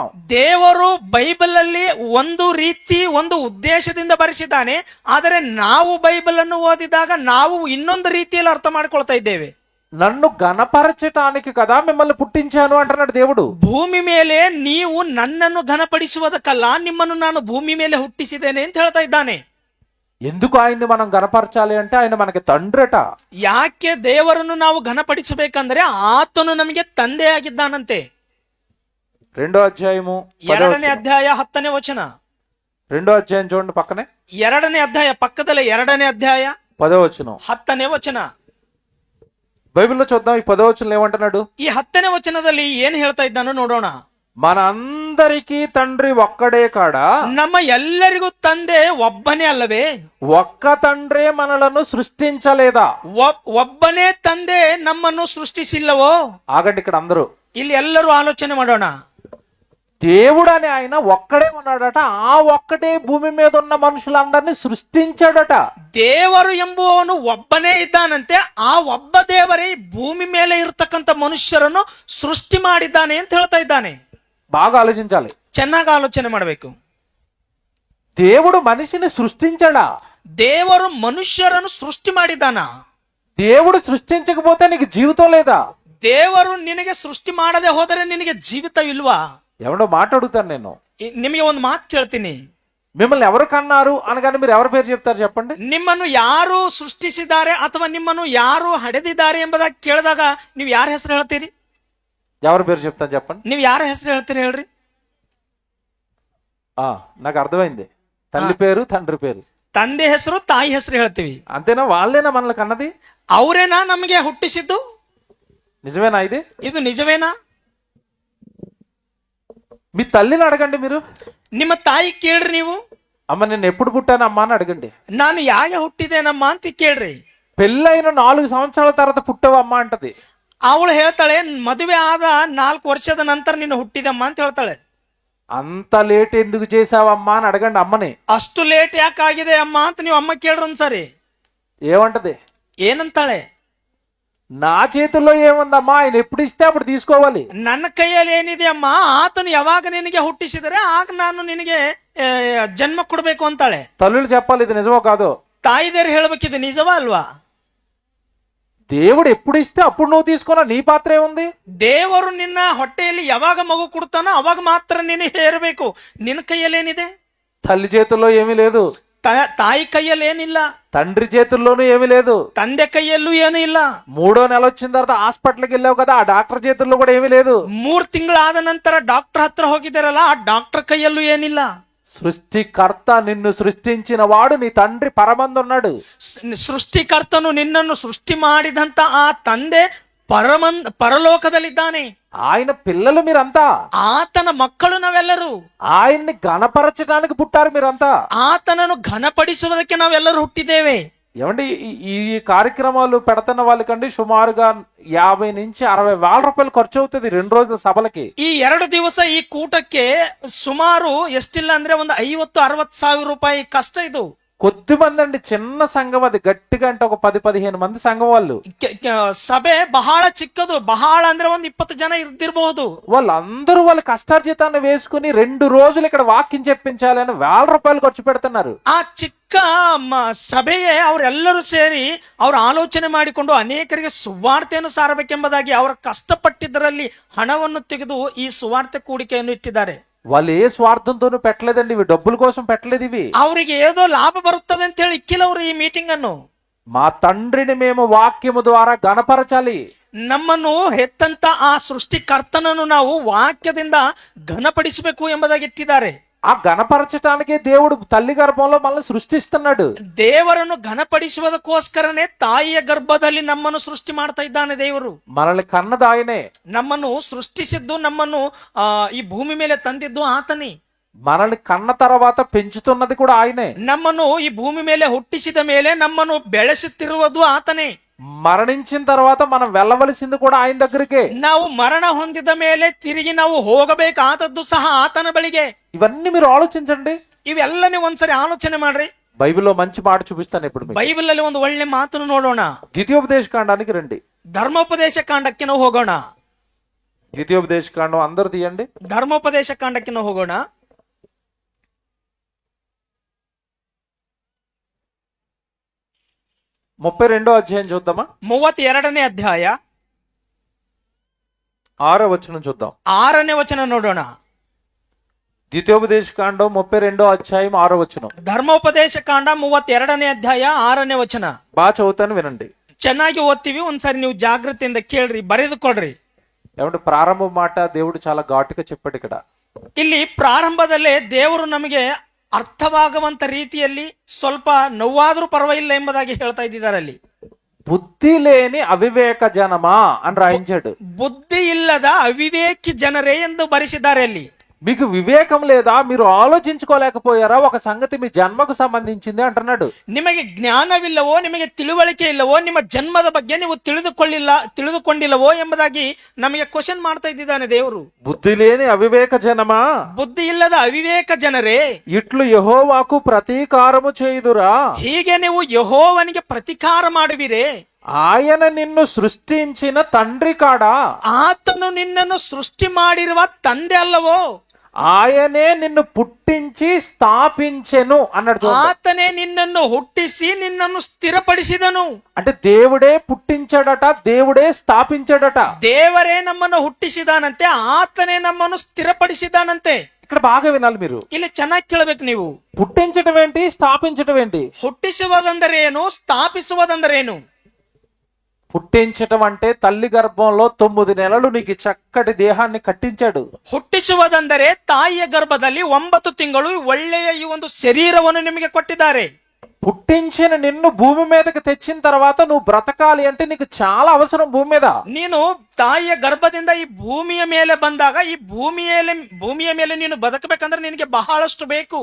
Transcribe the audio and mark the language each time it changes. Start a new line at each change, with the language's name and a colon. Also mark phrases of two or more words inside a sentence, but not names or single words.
Kannada: ದೇವರು ಬೈಬಲ್ ಅಲ್ಲಿ ಒಂದು ರೀತಿ, ಒಂದು ಉದ್ದೇಶದಿಂದ ಬರೆಸಿದ್ದಾನೆ. ಆದರೆ ನಾವು ಬೈಬಲ್ ಅನ್ನು ಓದಿದಾಗ ನಾವು ಇನ್ನೊಂದು ರೀತಿಯಲ್ಲಿ ಅರ್ಥ ಮಾಡ್ಕೊಳ್ತಾ ಇದ್ದೇವೆ.
Telugu: నన్ను గణపరచటానికి కదా మిమ్మల్ని పుట్టించాను అంటున్నాడు దేవుడు.
Kannada: ಭೂಮಿ ಮೇಲೆ ನೀವು ನನ್ನನ್ನು ಘನಪಡಿಸುವುದಕ್ಕಲ್ಲ, ನಿಮ್ಮನ್ನು ನಾನು ಭೂಮಿ ಮೇಲೆ ಹುಟ್ಟಿಸಿದ್ದೇನೆ ಅಂತ ಹೇಳ್ತಾ ಇದ್ದಾನೆ.
Telugu: ఎందుకు ఆయన్ని మనం గణపరచాలి అంటే ఆయన మనకి తండ్రట.
Kannada: ಯಾಕೆ ದೇವರನ್ನು ನಾವು ಘನಪಡಿಸಬೇಕಂದ್ರೆ ಆತನು ನಮಗೆ ತಂದೆ ಆಗಿದ್ದಾನಂತೆ.
Telugu: 2వ అధ్యాయము
Kannada: 2ನೇ ಅಧ್ಯಾಯ 10ನೇ ವಚನ.
Telugu: 2వ అధ్యాయం చూడండి పక్కనే.
Kannada: 2ನೇ ಅಧ್ಯಾಯ ಪಕ್ಕದಲ್ಲೇ 2ನೇ ಅಧ್ಯಾಯ
Telugu: 10వ వచనం.
Kannada: 10ನೇ ವಚನ.
Telugu: బైబిల్లో చూద్దాం ఈ 10వ వచనం ఏమంటున్నాడు.
Kannada: ಈ 10ನೇ ವಚನದಲ್ಲಿ ಏನ್ ಹೇಳ್ತಾ ಇದ್ದಾನೋ ನೋಡೋಣ.
Telugu: మనందరికీ తండ్రి ఒక్కడే కాడా?
Kannada: ನಮ್ಮ ಎಲ್ಲರಿಗೂ ತಂದೆ ಒಬ್ಬನೇ ಅಲ್ಲವೇ?
Telugu: ఒక్క తండ్రే మనలను సృష్టించలేదా?
Kannada: ಒಬ್ಬನೇ ತಂದೆ ನಮ್ಮನ್ನು ಸೃಷ್ಟಿಸಿಲ್ಲವೋ?
Telugu: ఆగండి, ఇక్కడ అందరూ
Kannada: ಇಲ್ಲಿ ಎಲ್ಲರೂ ಆಲೋಚನೆ ಮಾಡೋಣ.
Telugu: దేవుడు అని ఆయన ఒక్కడే ఉన్నాడట. ఆ ఒక్కటే భూమి మీద ఉన్న మనుషులందరినీ సృష్టించాడట.
Kannada: ದೇವರು ಎಂಬುವವನು ಒಬ್ಬನೇ ಇದ್ದಾನಂತೆ. ಆ ಒಬ್ಬ ದೇವರೇ ಭೂಮಿ ಮೇಲೆ ಇರತಕ್ಕಂತ ಮನುಷ್ಯರನ್ನು ಸೃಷ್ಟಿ ಮಾಡಿದ್ದಾನೆ ಅಂತ ಹೇಳ್ತಾ ಇದ್ದಾನೆ.
Telugu: బాగా ఆలోచించాలి,
Kannada: ಚೆನ್ನಾಗಿ ಆಲೋಚನೆ ಮಾಡಬೇಕು.
Telugu: దేవుడు మనిషిని సృష్టించాడా?
Kannada: ದೇವರು ಮನುಷ್ಯರನ್ನು ಸೃಷ್ಟಿ ಮಾಡಿದ್ದಾನ?
Telugu: దేవుడు సృష్టించకపోతే నీకు జీవితం లేదా?
Kannada: ದೇವರು ನಿನಗೆ ಸೃಷ್ಟಿ ಮಾಡದೆ ಹೋದರೆ ನಿನಗೆ ಜೀವಿತ ಇಲ್ವಾ?
Telugu: ఎవడో మాట అడుగుతాను నేను.
Kannada: ನಿಮಗೆ ಒಂದು ಮಾತು ಕೇಳ್ತೀನಿ.
Telugu: మిమ్మల్ని ఎవరు కన్నారు అనగానే మీరు ఎవరి పేరు చెప్తారు చెప్పండి?
Kannada: ನಿಮ್ಮನ್ನು ಯಾರು ಸೃಷ್ಟಿಸಿದ್ದಾರೆ ಅಥವಾ ನಿಮ್ಮನ್ನು ಯಾರು ಹಡೆದಿದ್ದಾರೆ ಎಂಬುದಾಗಿ ಕೇಳಿದಾಗ ನೀವು ಯಾರ ಹೆಸರು ಹೇಳ್ತೀರಿ?
Telugu: ఎవరి పేరు చెప్తాను చెప్పండి?
Kannada: ನೀವು ಯಾರ ಹೆಸರು ಹೇಳ್ತೀರಿ ಹೇಳ್ರಿ?
Telugu: నాకు అర్థమైంది. తల్లి పేరు, తండ్రి పేరు,
Kannada: ತಂದೆ ಹೆಸರು, ತಾಯಿ ಹೆಸರು ಹೇಳ್ತೀವಿ.
Telugu: అంతేనా? వాళ్ళేనా మనల్ని కన్నది?
Kannada: ಅವರೇನಾ ನಮಗೆ ಹುಟ್ಟಿಸಿದ್ದು?
Telugu: నిజమేనా ఇది?
Kannada: ಇದು ನಿಜವೇನಾ?
Telugu: మీ తల్లిని అడగండి. మీరు
Kannada: ನಿಮ್ಮ ತಾಯಿ ಕೇಳ್ರಿ. ನೀವು
Telugu: అమ్మ నేను ఎప్పుడు పుట్టాను అమ్మా అని అడగండి.
Kannada: ನಾನು ಯಾಕೆ ಹುಟ್ಟಿದೇನಮ್ಮ ಅಂತ ಕೇಳ್ರಿ.
Telugu: పెళ్ళైన 4 సంవత్సరాల తర్వాత పుట్టవమ్మా అంటది.
Kannada: ಅವಳು ಹೇಳ್ತಾಳೆ ಮದುವೆ ಆದ 4 ವರ್ಷದ ನಂತರ ನೀನು ಹುಟ್ಟಿದಮ್ಮ ಅಂತ ಹೇಳ್ತಾಳೆ.
Telugu: అంత లేట్ ఎందుకు చేసావమ్మా అని అడగండి అమ్మని.
Kannada: ಅಷ್ಟು ಲೇಟ್ ಯಾಕಾಗಿದೆ ಅಮ್ಮ ಅಂತ ನೀವು ಅಮ್ಮ ಕೇಳ್ರಿ ಒಂದ್ಸರಿ.
Telugu: ఏమంటది?
Kannada: ಏನಂತಾಳೆ?
Telugu: నా చేతుల్లో ఏముందమ్మా, ఆయన ఎప్పుడు ఇస్తే అప్పుడు తీసుకోవాలి.
Kannada: ನನ್ನ ಕೈಯಲ್ಲಿ ಏನಿದೆ ಅಮ್ಮ, ಆತನು ಯಾವಾಗ ನಿನಗೆ ಹುಟ್ಟಿಸಿದರೆ ಆಗ ನಾನು ನಿನಗೆ ಜನ್ಮ ಕೊಡ್ಬೇಕು ಅಂತಾಳೆ.
Telugu: తల్లులు చెప్పాలి ఇది నిజమో కాదో.
Kannada: ತಾಯಿದೇರು ಹೇಳ್ಬೇಕಿದು ನಿಜವಾ ಅಲ್ವಾ?
Telugu: దేవుడు ఎప్పుడు ఇస్తే అప్పుడు నువ్వు తీసుకున్నా నీ పాత్ర ఏముంది?
Kannada: ದೇವರು ನಿನ್ನ ಹೊಟ್ಟೆಯಲ್ಲಿ ಯಾವಾಗ ಮಗು ಕೊಡ್ತಾನೋ ಅವಾಗ ಮಾತ್ರ ನೀನು ಹೇರಬೇಕು. ನಿನ್ನ ಕೈಯಲ್ಲಿ ಏನಿದೆ?
Telugu: తల్లి చేతుల్లో ఏమీ లేదు.
Kannada: ತಾಯಿ ಕೈಯಲ್ಲಿ ಏನಿಲ್ಲ.
Telugu: తండ్రి చేతుల్లోనూ ఏమీ లేదు.
Kannada: ತಂದೆ ಕೈಯಲ್ಲೂ ಏನೂ ಇಲ್ಲ.
Telugu: 3వ నెల వచ్చిన తర్వాత హాస్పిటల్కి వెళ్ళావు కదా, ఆ డాక్టర్ చేతుల్లో కూడా ఏమీ లేదు.
Kannada: 3 ತಿಂಗಳಾದ ನಂತರ ಡಾಕ್ಟರ್ ಹತ್ರ ಹೋಗಿದ್ದಾರಲ್ಲ, ಆ ಡಾಕ್ಟರ್ ಕೈಯಲ್ಲೂ ಏನಿಲ್ಲ.
Telugu: సృష్టికర్త నిన్ను సృష్టించిన వాడు నీ తండ్రి పరమందున్నాడు.
Kannada: ಸೃಷ್ಟಿಕರ್ತನು ನಿನ್ನನ್ನು ಸೃಷ್ಟಿ ಮಾಡಿದಂತ ಆ ತಂದೆ ಪರಲೋಕದಲ್ಲಿದ್ದಾನೆ.
Telugu: ఆయన పిల్లలు మీరంతా.
Kannada: ಆತನ ಮಕ್ಕಳು ನಾವೆಲ್ಲರೂ.
Telugu: ఆయన్ని ఘనపరచడానికి పుట్టారు మీరంతా.
Kannada: ಆತನನ್ನು ಘನಪಡಿಸುವುದಕ್ಕೆ ನಾವೆಲ್ಲರೂ ಹುಟ್ಟಿದ್ದೇವೆ.
Telugu: ఏమండి ఈ కార్యక్రమాలు పెడుతున్న వాళ్ళకండి సుమారుగా 50 నుంచి 60 వేల రూపాయలు ఖర్చు అవుతుంది 2 రోజుల సభలకి.
Kannada: ಈ 2 ದಿವಸ ಈ ಕೂಟಕ್ಕೆ ಸುಮಾರು ಎಷ್ಟಿಲ್ಲ ಅಂದ್ರೆ ಒಂದು 50-60 ಸಾವಿರ ರೂಪಾಯಿ ಕಷ್ಟ ಇದು.
Telugu: కొద్ది మంది అండి, చిన్న సంఘం అది, గట్టిగా అంటే ఒక 10-15 మంది సంఘం వాళ్ళు.
Kannada: ಸಭೆ ಬಹಳ ಚಿಕ್ಕದು, ಬಹಳ ಅಂದ್ರೆ ಒಂದು 20 ಜನ ಇರ್ದಿರಬಹುದು.
Telugu: వాళ్ళందరూ వాళ్ళ కష్టార్జితాన్ని వేసుకుని 2 రోజులు ఇక్కడ వాక్యం చెప్పించాలి అని వేల రూపాయలు ఖర్చు పెడుతున్నారు.
Kannada: ಆ ಚಿಕ್ಕ ಸಭೆಯೇ ಅವರೆಲ್ಲರೂ ಸೇರಿ ಅವರು ಆಲೋಚನೆ ಮಾಡಿಕೊಂಡು ಅನೇಕರಿಗೆ ಸುವಾರ್ತೆಯನ್ನು ಸಾರಬೇಕೆಂಬುದಾಗಿ ಅವರ ಕಷ್ಟಪಟ್ಟಿದ್ದರಲ್ಲಿ ಹಣವನ್ನು ತೆಗೆದು ಈ ಸುವಾರ್ತೆ ಕೂಡಿಕೆಯನ್ನು ಇಟ್ಟಿದ್ದಾರೆ.
Telugu: వాళ్ళు ఏ స్వార్థంతోనూ పెట్టలేదండి, ఇవి డబ్బుల కోసం పెట్టలేదు. ఇవి
Kannada: ಅವರಿಗೆ ఏదో ಲಾಭ ಬರುತ್ತದೆ ಅಂತ ಹೇಳಿ ಇಕ್ಕಿಲ್ಲ ಅವರು ಈ ಮೀಟಿಂಗ್ ಅನ್ನು.
Telugu: మా తండ్రిని మేము వాక్యము ద్వారా గణపరచాలి.
Kannada: ನಮ್ಮನ್ನು ಹೆತ್ತಂತ ಆ ಸೃಷ್ಟಿಕರ್ತನನ್ನು ನಾವು ವಾಕ್ಯದಿಂದ ಘನಪಡಿಸಬೇಕು ಎಂಬುದಾಗಿ ಇಟ್ಟಿದ್ದಾರೆ.
Telugu: ఆ గణపరచటానికే దేవుడు తల్లి గర్భంలో మనల్ని సృష్టిస్తున్నాడు.
Kannada: ದೇವರನ್ನು ಘನಪಡಿಸುವುದಕ್ಕೋಸ್ಕರನೇ ತಾಯಿಯ ಗರ್ಭದಲ್ಲಿ ನಮ್ಮನ್ನು ಸೃಷ್ಟಿ ಮಾಡ್ತಾ ಇದ್ದಾನೆ ದೇವರು.
Telugu: మనల్ని కన్నది ఆయనే.
Kannada: ನಮ್ಮನ್ನು ಸೃಷ್ಟಿಸಿದ್ದು, ನಮ್ಮನ್ನು ಈ ಭೂಮಿ ಮೇಲೆ ತಂದಿದ್ದು ಆತನೇ.
Telugu: మనల్ని కన్న తర్వాత పెంచుతున్నది కూడా ఆయనే.
Kannada: ನಮ್ಮನ್ನು ಈ ಭೂಮಿ ಮೇಲೆ ಹುಟ್ಟಿಸಿದ ಮೇಲೆ ನಮ್ಮನ್ನು ಬೆಳೆಸುತ್ತಿರುವುದು ಆತನೇ.
Telugu: మరణించిన తర్వాత మనం వెళ్ళవలసింది కూడా ఆయన దగ్గరికే.
Kannada: ನಾವು ಮರಣ ಹೊಂದಿದ ಮೇಲೆ ತಿರುಗಿ ನಾವು ಹೋಗಬೇಕಾದದ್ದು ಸಹ ಆತನ ಬಳಿಗೆ.
Telugu: ఇవన్నీ మీరు ఆలోచించండి.
Kannada: ಇವೆಲ್ಲ ನೀವು ಒಂದ್ಸರಿ ಆಲೋಚನೆ ಮಾಡ್ರಿ.
Telugu: బైబిల్లో మంచి మాట చూపిస్తాను ఇప్పుడు.
Kannada: ಬೈಬಲ್ ಅಲ್ಲಿ ಒಂದು ಒಳ್ಳೆ ಮಾತನ್ನು ನೋಡೋಣ.
Telugu: ద్వితీయోపదేశ కాండానికి రండి.
Kannada: ಧರ್ಮೋಪದೇಶ ಕಾಂಡಕ್ಕೆ ನಾವು ಹೋಗೋಣ.
Telugu: ద్వితీయోపదేశ కాండం అందరూ తీయండి.
Kannada: ಧರ್ಮೋಪದೇಶ ಕಾಂಡಕ್ಕೆ ನಾವು ಹೋಗೋಣ.
Telugu: 32వ అధ్యాయం చూద్దామా?
Kannada: 32ನೇ ಅಧ್ಯಾಯ
Telugu: 6వ వచనం చూద్దాం.
Kannada: 6ನೇ ವಚನ ನೋಡೋಣ.
Telugu: ద్వితీయోపదేశ కాండం 32వ అధ్యాయం 6వ వచనం.
Kannada: ಧರ್ಮೋಪದೇಶ ಕಾಂಡ 32ನೇ ಅಧ್ಯಾಯ 6ನೇ ವಚನ.
Telugu: బాగా చదువుతాను వినండి.
Kannada: ಚೆನ್ನಾಗಿ ಓದ್ತೀವಿ, ಒಂದ್ಸರಿ ನೀವು ಜಾಗೃತಿಯಿಂದ ಕೇಳ್ರಿ, ಬರೆದುಕೊಡ್ರಿ.
Telugu: ఏమంటే ప్రారంభ మాట దేవుడు చాలా ఘాటుగా చెప్పాడు ఇక్కడ.
Kannada: ಇಲ್ಲಿ ಪ್ರಾರಂಭದಲ್ಲೇ ದೇವರು ನಮಗೆ ಅರ್ಥವಾಗುವಂತ ರೀತಿಯಲ್ಲಿ ಸ್ವಲ್ಪ ನೋವಾದ್ರೂ ಪರವಾಗಿಲ್ಲ ಎಂಬುದಾಗಿ ಹೇಳ್ತಾ ಇದ್ದಾರೆ. ಅಲ್ಲಿ
Telugu: బుద్ధి లేని అవివేక జనమా అని రాయించాడు.
Kannada: ಬುದ್ಧಿ ಇಲ್ಲದ ಅವಿವೇಕಿ ಜನರೇ ಎಂದು ಬರೆಸಿದ್ದಾರೆ. ಅಲ್ಲಿ
Telugu: మీకు వివేకం లేదా, మీరు ఆలోచించుకోలేకపోయారా ఒక సంగతి మీ జన్మకు సంబంధించింది అంటున్నాడు.
Kannada: ನಿಮಗೆ ಜ್ಞಾನವಿಲ್ಲವೋ, ನಿಮಗೆ ತಿಳುವಳಿಕೆ ಇಲ್ಲವೋ, ನಿಮ್ಮ ಜನ್ಮದ ಬಗ್ಗೆ ನೀವು ತಿಳಿದುಕೊಂಡಿಲ್ಲವೋ ಎಂಬುದಾಗಿ ನಮಗೆ ಕ್ವಶನ್ ಮಾಡ್ತಾ ಇದ್ದಾನೆ ದೇವರು.
Telugu: బుద్ధి లేని అవివేక జనమా,
Kannada: ಬುದ್ಧಿ ಇಲ್ಲದ ಅವಿವೇಕ ಜನರೇ,
Telugu: ఇట్లు యెహోవాకు ప్రతీకారము చేయుదురా,
Kannada: ಹೀಗೆ ನೀವು ಯೆಹೋವನಿಗೆ ಪ್ರತಿಕಾರ ಮಾಡುವಿರೇ.
Telugu: ఆయన నిన్ను సృష్టించిన తండ్రి కాడా,
Kannada: ಆತನು ನಿನ್ನನ್ನು ಸೃಷ್ಟಿ ಮಾಡಿರುವ ತಂದೆ ಅಲ್ಲವೋ,
Telugu: ఆయనే నిన్ను పుట్టించి స్థాపించెను అన్నాడు.
Kannada: ಆತನೇ ನಿನ್ನನ್ನು ಹುಟ್ಟಿಸಿ ನಿನ್ನನ್ನು ಸ್ಥಿರಪಡಿಸಿದನು.
Telugu: అంటే దేవుడే పుట్టించాడట, దేవుడే స్థాపించాడట.
Kannada: ದೇವರೇ ನಮ್ಮನ್ನು ಹುಟ್ಟಿಸಿದಾನಂತೆ, ಆತನೇ ನಮ್ಮನ್ನು ಸ್ಥಿರಪಡಿಸಿದಾನಂತೆ.
Telugu: ఇక్కడ బాగా వినాలి మీరు.
Kannada: ಇಲ್ಲಿ ಚೆನ್ನಾಗಿ ಕೇಳಬೇಕು ನೀವು.
Telugu: పుట్టించడం ఏంటి, స్థాపించడం ఏంటి?
Kannada: ಹುಟ್ಟಿಸುವುದಂದರೆ ಏನು, ಸ್ಥಾಪಿಸುವುದಂದರೆ ಏನು?
Telugu: పుట్టించటం అంటే తల్లి గర్భంలో 9 నెలలు నీకు చక్కటి దేహాన్ని కట్టించాడు.
Kannada: ಹುಟ್ಟಿಸುವುದಂದರೆ ತಾಯಿಯ ಗರ್ಭದಲ್ಲಿ 9 ತಿಂಗಳು ಒಳ್ಳೆಯ ಈ ಒಂದು ಶರೀರವನ್ನು ನಿಮಗೆ ಕೊಟ್ಟಿದ್ದಾರೆ.
Telugu: పుట్టించిన నిన్ను భూమి మీదకి తెచ్చిన తర్వాత నువ్వు బ్రతకాలి అంటే నీకు చాలా అవసరం భూమి మీద.
Kannada: ನೀನು ತಾಯಿಯ ಗರ್ಭದಿಂದ ಈ ಭೂಮಿಯ ಮೇಲೆ ಬಂದಾಗ ಈ ಭೂಮಿಯ ಮೇಲೆ ನೀನು ಬದುಕಬೇಕಂದ್ರೆ ನಿನಗೆ ಬಹಳಷ್ಟು ಬೇಕು.